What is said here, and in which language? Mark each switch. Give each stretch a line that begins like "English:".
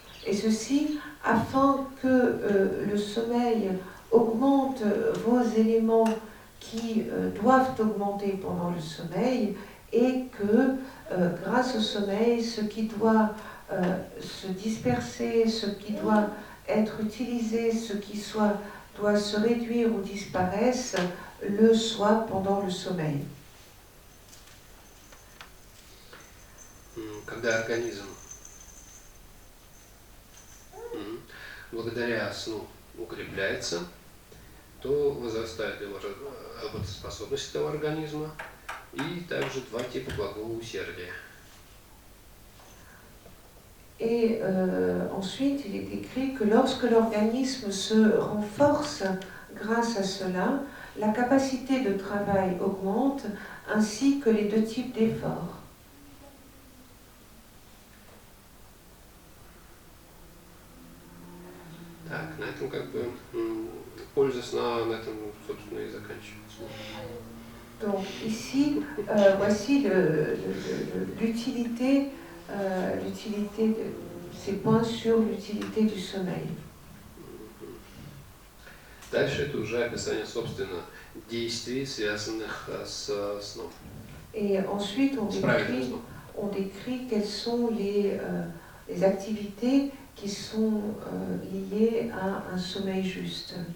French: Et ceci afin que le sommeil augmente vos éléments qui doivent augmenter pendant le sommeil, et que grâce au sommeil, ce qui doit se disperser, ce qui doit être utilisé, ce qui doit se réduire ou disparaisse, le soit pendant le sommeil.
Russian: Когда организм благодаря сну укрепляется, то возрастает его работоспособность этого организма и также 2 типа благого усердия.
French: Et ensuite, il est écrit que lorsque l'organisme se renforce grâce à cela, la capacité de travail augmente, ainsi que les 2 types d'efforts.
Russian: Так, на этом как бы польза сна на этом, собственно, и заканчивается.
French: Donc ici, voici l'utilité de ces points sur l'utilité du sommeil.
Russian: Дальше это уже описание, собственно, действий, связанных с сном.
French: Et ensuite,
Russian: Правильно.
French: on décrit quelles sont les activités qui sont liées à un sommeil juste.